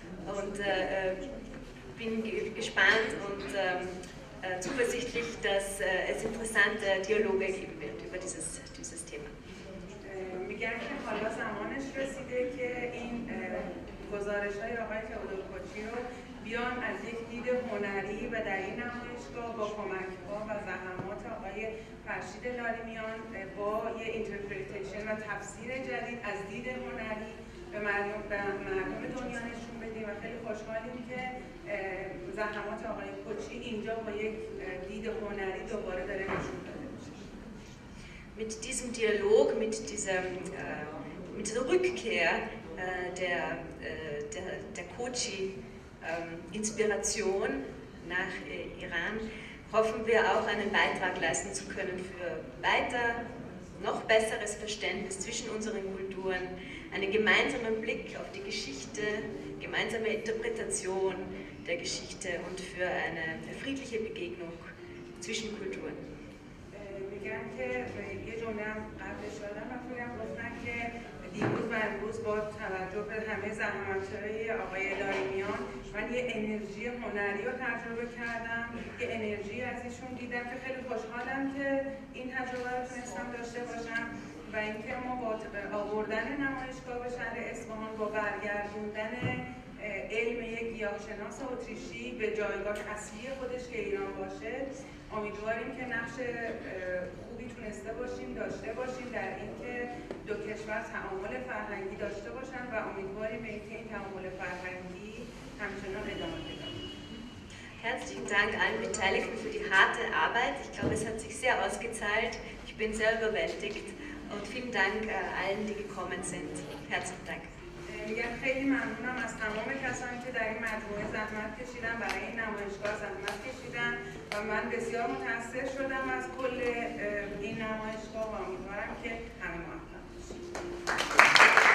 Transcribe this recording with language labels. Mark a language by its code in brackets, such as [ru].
[de] Und bin gespannt und zuversichtlich, dass es interessante Dialoge geben wird über dieses Thema. [fa] میگن که حالا زمانش رسیده که این گزارش‌های آقای تئودور کوچی رو بیان از یک دید هنری و در این نمایشگاه با کمک‌ها و زحمات آقای فرشید لاریمیان با یه اینترپریتیشن و تفسیر جدید از دید هنری به مردم دنیا نشون بدیم و خیلی خوشحالیم که زحمات آقای کوچی اینجا با یک دید هنری دوباره داره نشون داده میشه. [de] Mit diesem Dialog, mit dieser Rückkehr der Kochi-Inspiration nach Iran hoffen wir auch einen Beitrag leisten zu können für noch besseres Verständnis zwischen unseren Kulturen, einen gemeinsamen Blick auf die Geschichte, gemeinsame Interpretation der Geschichte und für eine friedliche Begegnung zwischen Kulturen. [fa] میگن که یه جمله هم قبلش دادم و خودم گفتن که دیروز و امروز با توجه به همه زحمت‌های آقای لاریمیان من یه انرژی هنری رو تجربه کردم، یه انرژی از ایشون دیدم که خیلی خوشحالم که این تجربه رو تونستم داشته باشم و اینکه ما با آوردن نمایشگاه به شهر اصفهان با برگردوندن علم یک گیاهشناس اتریشی به جایگاه اصلی خودش که ایران باشه، امیدواریم که نقش خوبی تونسته باشیم داشته باشیم در اینکه دو کشور تعامل فرهنگی داشته باشن و امیدواریم به اینکه این تعامل فرهنگی همچنان ادامه پیدا کنه. [de] Herzlichen Dank allen Beteiligten für die harte Arbeit. Ich glaube, es hat sich sehr ausgezahlt. Ich bin sehr überwältigt und vielen Dank allen, die gekommen sind. Herzlichen Dank. [fa] میگم خیلی ممنونم از تمام کسانی که در این مجموعه زحمت کشیدن، برای این نمایشگاه زحمت کشیدن و من بسیار متأثر شدم از کل این نمایشگاه و امیدوارم که همه موفق باشید.